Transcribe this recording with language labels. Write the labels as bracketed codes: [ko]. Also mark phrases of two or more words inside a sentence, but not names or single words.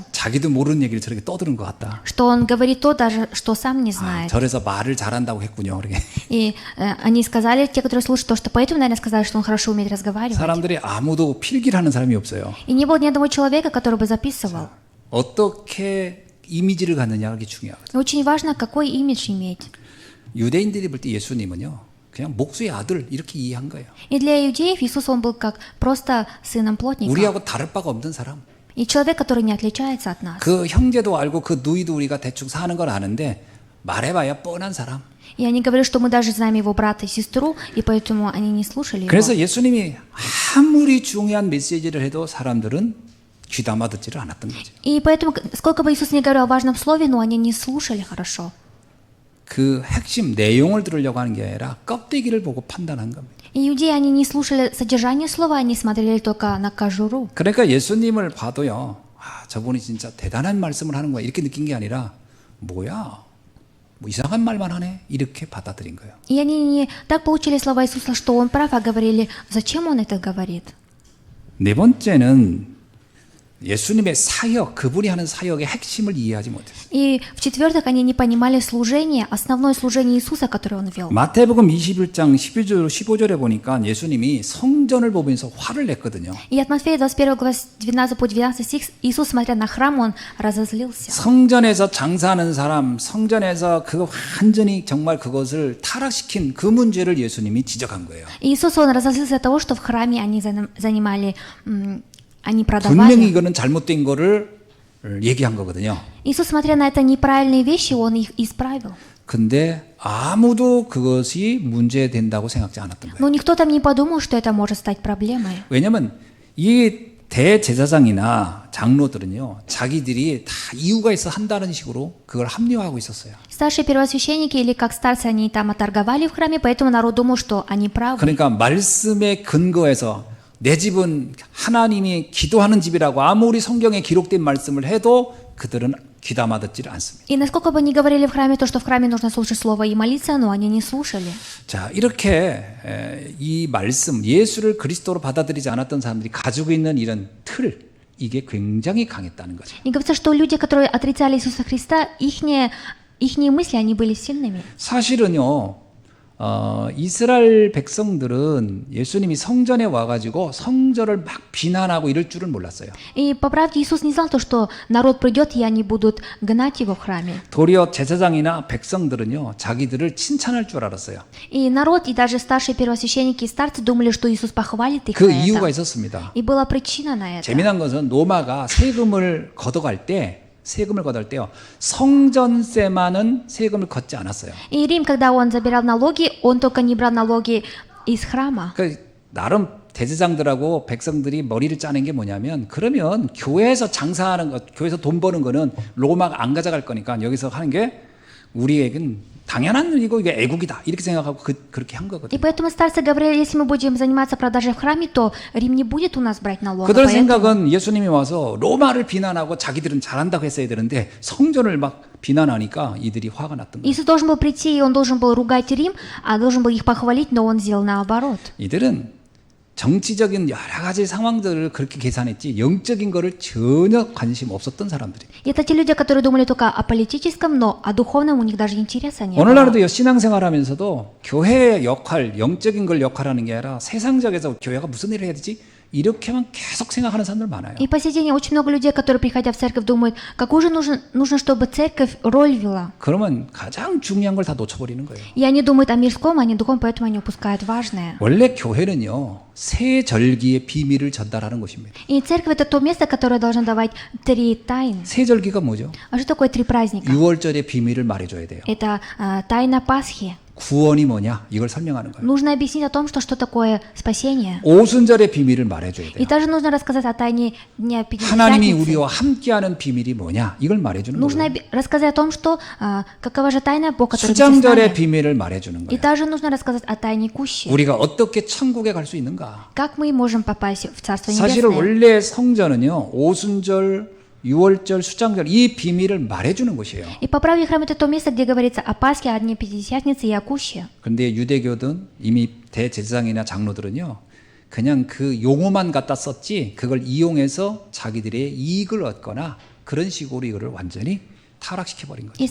[ko] 자기도 모르는 얘기를 저렇게 떠드는 것 같다. [ru] Что он говорит то, даже что сам не знает. [ko] 저래서 말을 잘한다고 했군요. 그렇게. [ru] И они сказали, те, которые слушают, то, что поэтому, наверное, сказали, что он хорошо умеет разговаривать. [ko] 사람들이 아무도 필기를 하는 사람이 없어요. [ru] И не было ни одного человека, который бы записывал. [ko] 어떻게 이미지를 갖느냐가 그게 중요하거든요. [ru] И очень важно, какой имидж иметь. [ko] 유대인들이 볼 때 예수님은요. 그냥 목수의 아들 이렇게 이해한 거예요. [ru] И для иудеев Иисус, он был как просто сыном плотника. [ko] 우리하고 다를 바가 없는 사람. [ru] И человек, который не отличается от нас. [ko] 그 형제도 알고 그 누이도 우리가 대충 사는 걸 아는데 말해봐야 뻔한 사람. [ru] И они говорили, что мы даже знаем его брата и сестру, и поэтому они не слушали его. [ko] 그래서 예수님이 아무리 중요한 메시지를 해도 사람들은 귀담아 듣지를 않았던 거죠. [ru] И поэтому, сколько бы Иисус ни говорил о важном слове, но они не слушали хорошо. [ko] 그 핵심 내용을 들으려고 하는 게 아니라 껍데기를 보고 판단한 겁니다. [ru] И иудеи, они не слушали содержание слова, они смотрели только на кожуру. [ko] 그러니까 예수님을 봐도요. 저분이 진짜 대단한 말씀을 하는 거야. 이렇게 느낀 게 아니라 뭐야? 뭐 이상한 말만 하네. 이렇게 받아들인 거예요. [ru] И они не так получили слова Иисуса, что он прав, а говорили, зачем он это говорит. [ko] 네 번째는 예수님의 사역, 그분이 하는 사역의 핵심을 이해하지 못했어요. [ru] И в-четвертых, они не понимали служение, основное служение Иисуса, которое он вел. [ko] 마태복음 21장 15절에 보니까 예수님이 성전을 보면서 화를 냈거든요. [ru] И от Матфея 21 глава 12 по 12 стих, Иисус, смотря на храм, он разозлился. [ko] 성전에서 장사하는 사람, 성전에서 그 완전히 정말 그것을 타락시킨 그 문제를 예수님이 지적한 거예요. [ru] И Иисус, он разозлился от того, что в храме они занимали, они [ko] 분명히 [ru] продавали. [ko] 이거는 잘못된 거를 얘기한 거거든요. [ru] Иисус, смотря на это неправильные вещи, он их исправил. [ko] 근데 아무도 그것이 문제된다고 생각지 않았던 거예요. [ru] Но никто там не подумал, что это может стать проблемой. [ko] 왜냐하면 이 대제사장이나 장로들은요, 자기들이 다 이유가 있어 한다는 식으로 그걸 합리화하고 있었어요. [ru] Старшие первосвященники или как старцы, они там оторговали в храме, поэтому народ думал, что они правы. [ko] 그러니까 말씀에 근거해서 내 집은 하나님이 기도하는 집이라고 아무리 성경에 기록된 말씀을 해도 그들은 귀담아 듣지를 않습니다. [ru] И насколько бы ни говорили в храме то, что в храме нужно слушать слово и молиться, но они не слушали. [ko] 자, 이렇게 이 말씀, 예수를 그리스도로 받아들이지 않았던 사람들이 가지고 있는 이런 틀, 이게 굉장히 강했다는 거죠. [ru] И говорится, что люди, которые отрицали Иисуса Христа, ихние мысли, они были сильными. [ko] 사실은요, 이스라엘 백성들은 예수님이 성전에 와가지고 성전을 막 비난하고 이럴 줄은 몰랐어요. [ru] И по правде Иисус не знал то, что народ придет, и они будут гнать его в храме. [ko] 도리어 제사장이나 백성들은요, 자기들을 칭찬할 줄 알았어요. [ru] И народ, и даже старшие первосвященники и старцы думали, что Иисус похвалит их [ko] 그 [ru] за [ko] 이유가 [ru] это. [ko] 있었습니다. [ru] И была причина на это. [ko] 재미난 것은 로마가 세금을 걷어갈 때요, 성전세만은 세금을 걷지 않았어요. [ru] И Рим, когда он забирал налоги, он только не брал налоги из храма. [ko] 그 나름 대제사장들하고 백성들이 머리를 짜낸 게 뭐냐면, 그러면 교회에서 장사하는 것, 교회에서 돈 버는 거는 로마가 안 가져갈 거니까 여기서 하는 게 우리에겐 당연한 일이고 이게 애국이다 이렇게 생각하고 그렇게 한 [ru] И [ko] 거거든요. [ru] поэтому старцы говорили, если мы будем заниматься продажей в храме, то Рим не будет у нас брать налоги. [ko] 그들 [ru] Поэтому [ko] 생각은 예수님이 와서 로마를 비난하고 자기들은 잘한다고 했어야 되는데 성전을 막 비난하니까 이들이 화가 났던 거예요. [ru] Иисус должен был прийти, и он должен был ругать Рим, а должен был их похвалить, но он сделал наоборот. [ko] 이들은 정치적인 여러 가지 상황들을 그렇게 계산했지 영적인 거를 전혀 관심 없었던 사람들이에요. [ru] И это те люди, которые думали только о политическом, но о духовном у них даже интереса не было. [ko] 오늘날에도 신앙생활하면서도 교회의 역할, 영적인 걸 역할하는 게 아니라 세상적에서 교회가 무슨 일을 해야 되지? 이렇게만 계속 생각하는 사람들 많아요. [ru] И по сей день очень много людей, которые, приходя в церковь, думают, какую же нужно, чтобы церковь роль вела. [ko] 그러면 가장 중요한 걸 다 놓쳐버리는 거예요. [ru] И они думают о мирском, а не духовном, поэтому они упускают важное. [ko] 원래 교회는요, 새 절기의 비밀을 전달하는 것입니다. [ru] И церковь — это то место, которое должно давать 3 тайны. [ko] 새 절기가 뭐죠? [ru] А что такое 3 праздника? [ko] 6월절의 비밀을 말해줘야 돼요. [ru] Это тайна Пасхи. [ko] 구원이 뭐냐? 이걸 설명하는 거예요. [ru] Нужно объяснить о том, что такое спасение. [ko] 오순절의 비밀을 말해줘야 [ru] И [ko] 돼요. [ru] также нужно рассказать о тайне Дня [ko] 하나님이 [ru] Пятидесятницы. [ko] 우리와 함께하는 비밀이 뭐냐? 이걸 말해주는 [ru] Нужно [ko] 거예요. [ru] рассказать о том, что какова же тайна Бога, который вместе с [ko] 수장절의 [ru] нами. [ko] 비밀을 말해주는 [ru] И [ko] 거예요. [ru] также нужно рассказать о тайне кущи. [ko] 우리가 어떻게 천국에 갈 수 있는가? [ru] Как мы можем попасть в Царство [ko] 사실은 [ru] Небесное? [ko] 원래 성전은요, 오순절, 유월절, 수장절 이 비밀을 말해주는 곳이에요. [ru] И по правде храм это то место, где говорится о Пасхе, о Дне Пятидесятницы и о Куще. [ko] 근데 유대교든 이미 대제사장이나 장로들은요, 그냥 그 용어만 갖다 썼지 그걸 이용해서 자기들의 이익을 얻거나 그런 식으로 이거를 완전히 타락시켜버린 거죠.